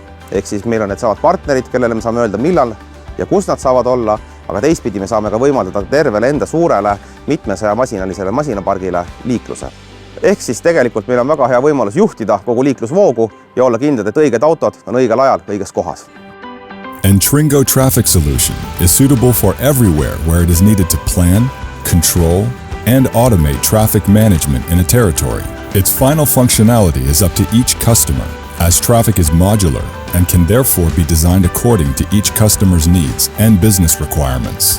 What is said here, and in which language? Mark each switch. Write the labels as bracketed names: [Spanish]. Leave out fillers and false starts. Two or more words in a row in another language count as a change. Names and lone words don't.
[Estonian] Ehk siis meil on need samad partnerid, kellele me saame öelda, millal ja kus nad saavad olla, aga teistpidi me saame ka võimaldada tervele enda suurele mitmesaja masinalisele masinapargile liikluse. Ehk siis tegelikult meil on väga hea võimalus juhtida kogu liiklusvoogu ja olla kindlad, et õiged autod on õigel ajal õiges kohas. [English] Entringo Traffic Solution is suitable for everywhere where it is needed to plan, control, and automate traffic management in a territory. Its final functionality is up to each customer, as traffic is modular and can therefore be designed according to each customer's needs and business requirements.